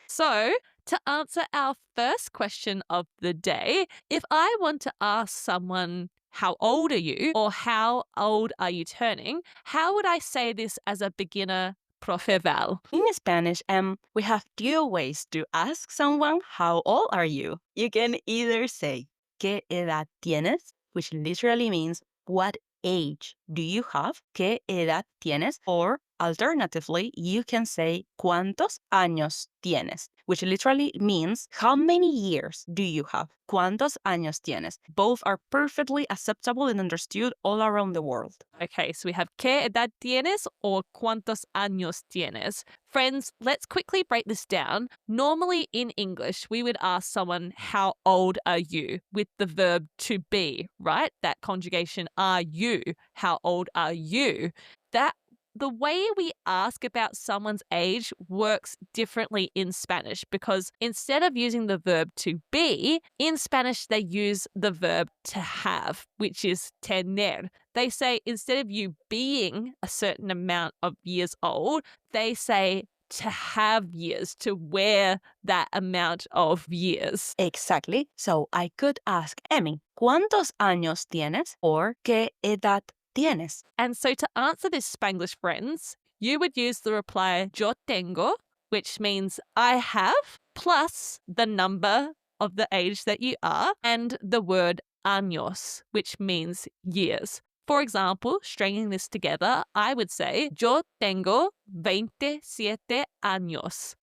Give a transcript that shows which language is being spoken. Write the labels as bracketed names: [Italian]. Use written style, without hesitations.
[English] So, to answer our first question of the day, if I want to ask someone, how old are you? Or how old are you turning? How would I say this as a beginner, Profe Val? In Spanish, we have 2 ways to ask someone, how old are you? You can either say, [Spanish] ¿qué edad tienes? [English] Which literally means, what age do you have? [Spanish] ¿Qué edad tienes? [English] Or alternatively, you can say, [Spanish] ¿cuántos años tienes? [English] Which literally means, how many years do you have? [Spanish] ¿Cuántos años tienes? [English] Both are perfectly acceptable and understood all around the world. [Spanish] Okay, so we have ¿qué edad tienes? Or ¿cuántos años tienes? [English] Friends, let's quickly break this down. Normally in English, we would ask someone, how old are you? With the verb to be, right? That conjugation, are you? How old are you? That the way we ask about someone's age works differently in Spanish because instead of using the verb to be, in Spanish they use the verb to have, which is tener. They say instead of you being a certain amount of years old, they say to have years, to wear that amount of years. Exactly. So I could ask Emmy, [Spanish] ¿cuántos años tienes? Or ¿qué edad tienes? [English] And so to answer this Spanglish Friends, you would use the reply [Spanish] yo tengo, [English] which means I have, plus the number of the age that you are, and the word años, which means years. For example, stringing this together, I would say, [Spanish] yo tengo 27 años.